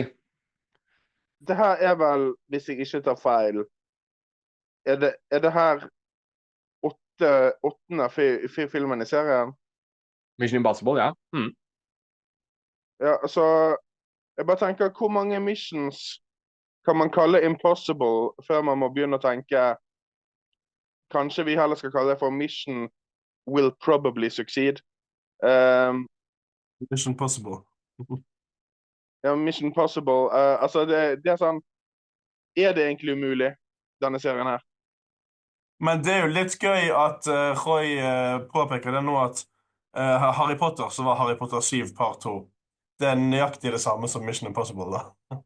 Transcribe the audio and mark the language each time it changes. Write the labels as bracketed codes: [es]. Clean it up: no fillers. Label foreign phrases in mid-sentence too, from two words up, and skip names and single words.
[no] Det her er vel, hvis jeg ikke tar feil, er det her åttende filmen i serien? Mission Impossible, ja. Ja, så jeg bare tenker, hvor mange missions kan man kalle impossible før man må begynne å tenke kanskje vi heller skal kalle det for [en] mission will probably succeed. [no] Mission Possible. Ja, Mission Possible. Altså, det er sånn, er det egentlig umulig, denne serien her? Men det er jo litt gøy at Roy påpeker det nå at Harry Potter, så var Harry Potter 7 part 2. Det er nøyaktig det samme som Mission Impossible, da.